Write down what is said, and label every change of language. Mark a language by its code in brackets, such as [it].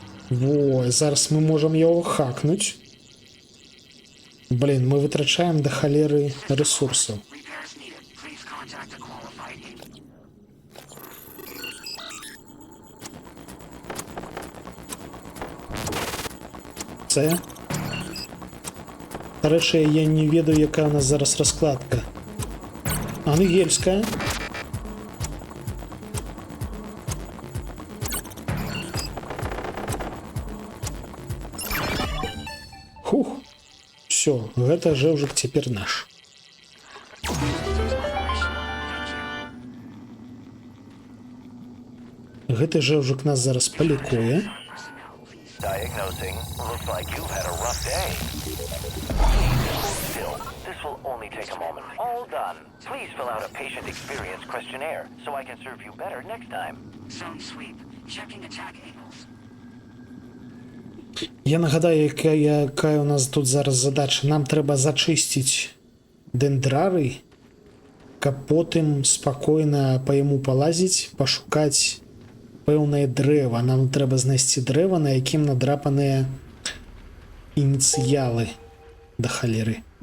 [be] Во, зараз мы можам яго хакнуць. Блин, мы вытрачаем да халеры ресурсаў. [en] Repairs needed. Please contact a qualified agent. [be] Це? Нарэшце, я не ведаю, якая у нас зараз раскладка. Ангельская. Хух. Все, гэта жэўжык цяпер наш. Гэты жэўжык нас зараз палікуе. [en] Diagnosing. Looks like you've had a rough day. Still, this will only take a moment. All done. Please fill out a patient experience questionnaire so I can serve you better next time. Zone sweep. Checking attack angles. [be] Я нагадаю, якая у нас тут зараз задача. Нам трэба зачысціць дендрары, каб потым спакойна па яму палазіць, пашукаць пэўнае дрэва. Нам трэба знайсці дрэва, на якім надрапаныя ініцыялы да халеры.